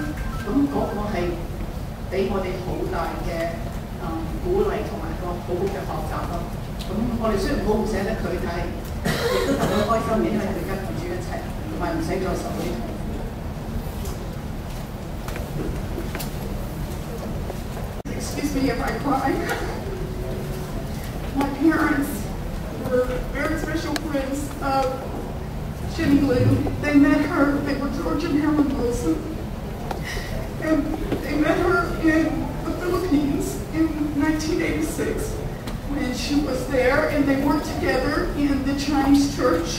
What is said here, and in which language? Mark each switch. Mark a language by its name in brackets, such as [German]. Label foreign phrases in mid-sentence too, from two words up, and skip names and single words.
[Cantonese] 咁嗰個係俾我哋好大嘅鼓勵同埋個好好嘅學習咯。咁我哋雖然好唔捨得佢，但係亦都特別開心嘅，因為佢跟住一齊，同埋唔使再受啲痛苦。 [English] Excuse me if I cry. My parents were very special friends of Jenny Lou. They met her, they were George and Helen Wilson. And they met her in the Philippines in 1986 when she was there, and they worked together in the Chinese church.